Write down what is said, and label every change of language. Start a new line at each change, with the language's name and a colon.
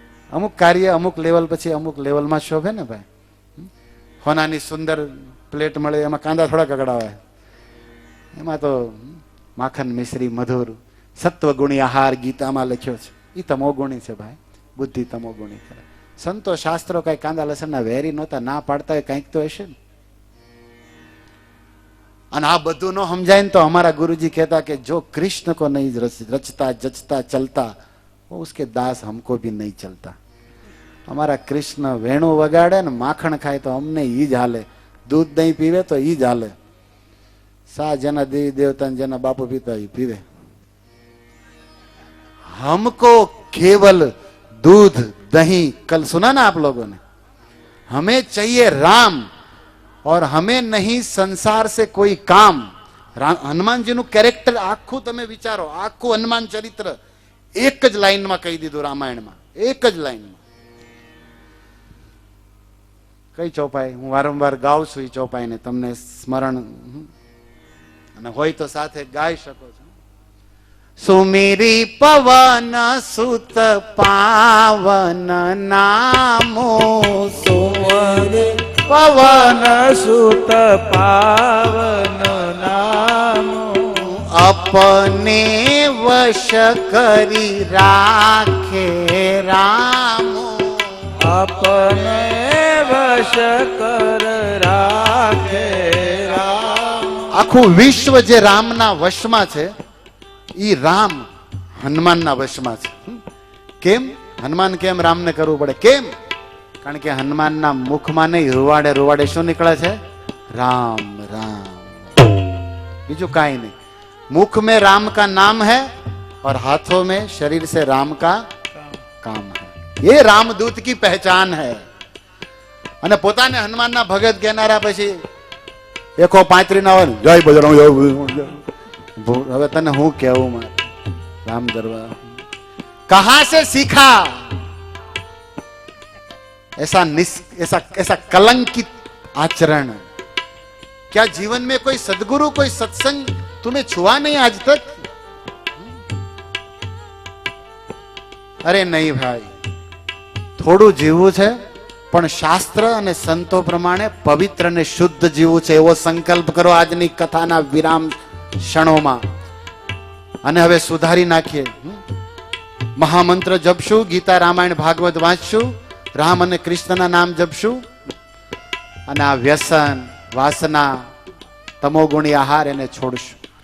Gujarati: અમુક કાર્ય અમુક લેવલ પછી અમુક લેવલમાં શોભે ને ભાઈ. હોનાની સુંદર પ્લેટ મળે, એમાં કાંદા થોડા કકડાવે, એમાં તો માખન મિશ્રી મધુર સત્વગુણી આહાર ગીતામાં લખ્યો છે. એ તમોગુણી છે ભાઈ, બુદ્ધિ તમોગુણી કરે. સંતો શાસ્ત્રો કઈ કાંદા લસણના વેરી નહોતા, ના પાડતા હોય કંઈક તો હશે ને. અને આ બધું ન સમજાય ને તો અમારા ગુરુજી કહેતા કે જો
Hindi: कृष्ण को नहीं रचता जचता चलता वो उसके दास हमको भी नहीं चलता.
Gujarati: અમારા કૃષ્ણ વેણું વગાડે ને માખણ ખાય તો અમને ઈ જ હાલે, દૂધ દહીં પીવે તો ઈ જ હાલે. સા જેના દેવી દેવતા જેના બાપુ પીતા એ પીવે.
Hindi: हमको केवल दूध दही, कल सुना ना आप लोगों ने, हमें चाहिए राम और हमें नहीं संसार से कोई काम.
Gujarati: હનુમાનજી નું કેરેક્ટર આખું તમે વિચારો, આખું હનુમાન ચરિત્ર એક જ લાઈનમાં કહી દીધું રામાયણમાં, એક જ લાઈનમાં. કઈ ચોપાઈ હું વારંવાર ગાઉં છું, એ ચોપાઈને તમને સ્મરણ અને હોય તો સાથે ગાઈ શકો છો.
Hindi: સુમિરી પવન સુત પાવન નામો, સુમિરી પવન સુત પાવન નામો, अपने वश करी राखे रामो. अपने वश कर રાખે રામ.
Gujarati: આખું વિશ્વ જે રામના વશમાં છે, ઈ રામ હનુમાનના વશમાં છે. કેમ હનુમાન કેમ રામને કરવું પડે? કેમ? કારણ કે હનુમાનના મુખમાં નહીં, રૂવાડે રૂવાડે શું નીકળે છે? राम राम. બીજું કાંઈ નહીં.
Hindi: मुख में राम का नाम है और हाथों में शरीर से राम का काम है. ये रामदूत की पहचान है.
Gujarati: અને પોતાને હનુમાનના ભગત કહેનારા પછી એકો પાંત્રી ના હોય, જય બજરંગ. હવે તને હું કેવું મારે રામ દરબાર,
Hindi: कहां से सीखा ऐसा कलंकित आचरण? क्या जीवन में कोई सदगुरु कोई सत्संग तुम्हें छुआ नहीं आज तक? अरे नहीं भाई,
Gujarati: થોડું જીવવું છે પણ શાસ્ત્ર અને સંતો પ્રમાણે પવિત્ર અને શુદ્ધ જીવવું છે, એવો સંકલ્પ કરો આજની કથાના વિરામ ક્ષણોમાં. અને હવે સુધારી નાખીએ. મહામંત્ર જપશું, ગીતા રામાયણ ભાગવત વાંચશું, રામ અને કૃષ્ણના નામ જપશું, અને આ વ્યસન વાસના તમોગુણી આહાર એને છોડશું.